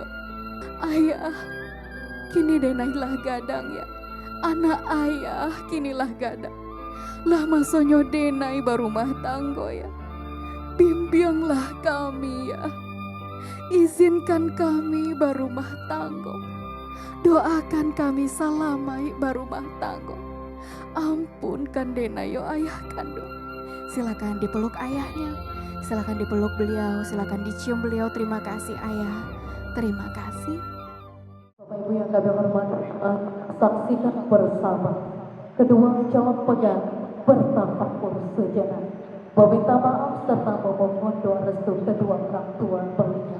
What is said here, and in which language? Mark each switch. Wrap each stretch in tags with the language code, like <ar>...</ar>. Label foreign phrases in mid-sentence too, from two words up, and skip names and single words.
<min>Ayah, kini denai lah gadang ya, anak ayah kini lah gadang, lah masonyo denai barumah tanggo ya. Bimbinglah kami ya, izinkan kami barumah tanggo, doakan kami salamai barumah tanggo, ampunkan denai yo ayah kando.</min> <id>Silakan dipeluk ayahnya, silakan dipeluk beliau, silakan dicium beliau. Terima kasih ayah, terima kasih. Bapak Ibu yang kami hormati, saksikan bersama kedua calon pegang bertafakur sejenak, meminta maaf serta memohon doa restu kedua orang tua beliau.</id>